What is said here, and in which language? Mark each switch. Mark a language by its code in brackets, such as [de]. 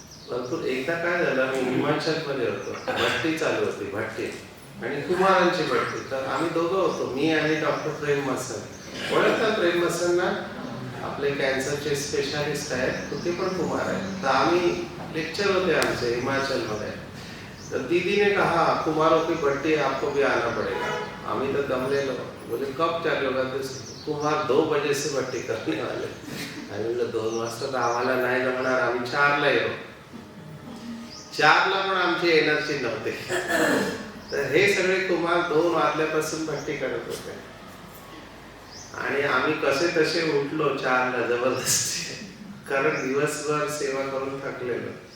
[mr] भरपूर. एकदा काय झालं, आम्ही हिमाचल मध्ये होतो, भट्टी चालू होती, भट्टी आणि कुमारांची भट्टी. तर आम्ही दोघं होतो, मी आणि डॉक्टर प्रेम मसन. ओळखतात प्रेम मसनना? आपले कॅन्सरचे स्पेशालिस्ट आहेत, ते पण कुमार आहेत. तर आम्ही लेक्चर होते आमचे हिमाचल मध्ये. [hi] तो दीदी ने कहा कुमारों की भट्टी आपको भी आना पड़ेगा. [mr] आम्ही तर दमलेलो. [hi] बोले कब चालू होगा? कुमार 2 बजे से भट्टी करने वाले. [mr] आणि म्हणलं 2 वाजता तर आम्हाला नाही जमणार, आम्ही 4ला येऊ. 4ला पण आमची एनर्जी नव्हती. तर हे सगळे कुमार 2 वाजल्यापासून भट्टी करत होते आणि आम्ही कसे तसे उठलो 4ला जबरदस्ती, कारण दिवसभर सेवा करून थकलेलो.